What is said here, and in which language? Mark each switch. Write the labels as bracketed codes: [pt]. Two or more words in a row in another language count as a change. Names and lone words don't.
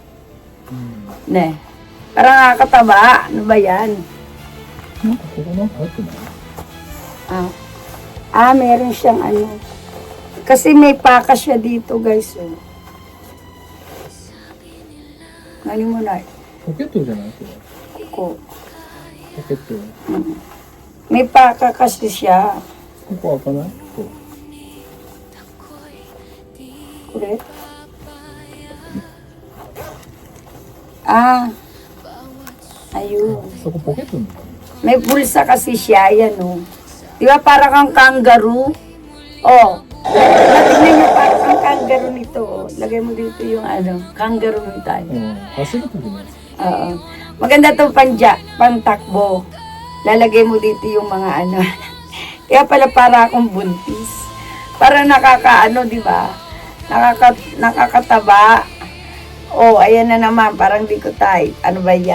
[tl] Ne. Parang nakakataba. Ano ba yan? Meron siyang ano. Kasi may paka siya dito, guys. Oh. Ano mo na? [ja] ポケットじゃないこれ。 [tl] Ko. [ja] ポケット。 [tl] May paka kasi siya. [ja] ここ開かないこう。 [tl] Correct? Ayun. [ja] そこポケットに。 [tl] May bulsa kasi siya, yan o. Di ba para kang kangaroo? Oh. Tingnan nyo para kang kangaroo nito. Oh. Lagay mo dito yung ano, kangaroo mo tayo. [ja] 走るときに。 [tl] Oo. Maganda to pantakbo. Lalagay mo dito yung mga ano. Kaya pala para akong buntis. Para nakakaano, di ba? Nakakataba. Oh, ayan na naman. Parang di ko type. Ano ba yan?